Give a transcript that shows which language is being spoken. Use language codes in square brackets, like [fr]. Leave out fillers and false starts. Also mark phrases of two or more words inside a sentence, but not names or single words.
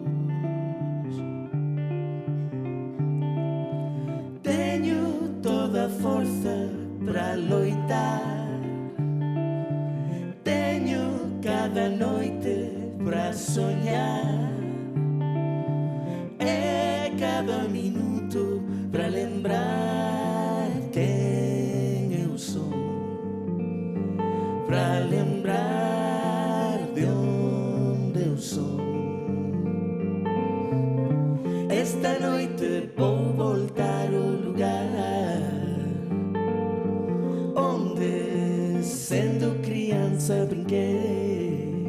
[gl] Teño toda a forza para loitar, cada noite para soñar, e cada minuto quen eu son, pra lembrar de onde eu son. [pt] Esta noite vou voltar ao lugar onde, sendo criança, brinquei.